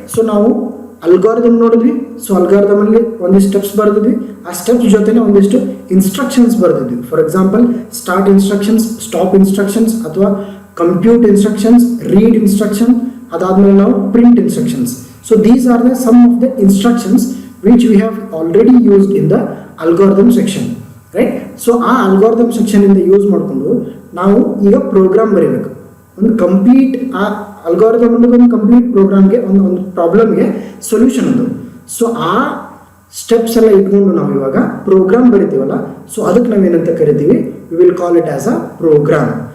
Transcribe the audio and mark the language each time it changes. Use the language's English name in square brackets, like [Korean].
[Kannada] So ನಾವು algorithm ನೋಡಿದ್ವಿ. So ಅಲ್ಗಾರಿದಮಲ್ಲಿ ಒಂದಿಷ್ಟು ಸ್ಟೆಪ್ಸ್ ಬರೆದಿದ್ವಿ. ಆ ಸ್ಟೆಪ್ಸ್ ಜೊತೆನೇ ಒಂದಿಷ್ಟು instructions ಬರೆದಿದ್ವಿ. [English] for example [Kannada] start instructions, stop instructions ಅಥವಾ ಕಂಪ್ಯೂಟ್ ಇನ್ಸ್ಟ್ರಕ್ಷನ್ಸ್, ರೀಡ್ ಇನ್ಸ್ಟ್ರಕ್ಷನ್, ಅದಾದಮೇಲೆ ನಾವು print instructions. So [English] These are the some of the instructions which we have already used in the algorithm section. Right? [Kannada] So ಆ algorithm ಸೆಕ್ಷನಿಂದ use ಮಾಡಿಕೊಂಡು ನಾವು ಈಗ program ಬರೀಬೇಕು. ಒಂದು complete ಆ ಅಲ್ಗಾರಿದಮ್ ಅನ್ನೋದು ಒಂದು ಕಂಪ್ಲೀಟ್ ಪ್ರೋಗ್ರಾಮ್ಗೆ ಒಂದು ಪ್ರಾಬ್ಲಮ್ಗೆ ಸೊಲ್ಯೂಷನ್ ಅದು. ಸೊ ಆ ಸ್ಟೆಪ್ಸ್ ಎಲ್ಲ ಇಟ್ಕೊಂಡು ನಾವು ಇವಾಗ ಪ್ರೋಗ್ರಾಮ್ ಬರಿತೀವಲ್ಲ, ಸೊ ಅದಕ್ಕೆ ನಾವೇನಂತ ಕರಿತೀವಿ, [English] We will call it as a program.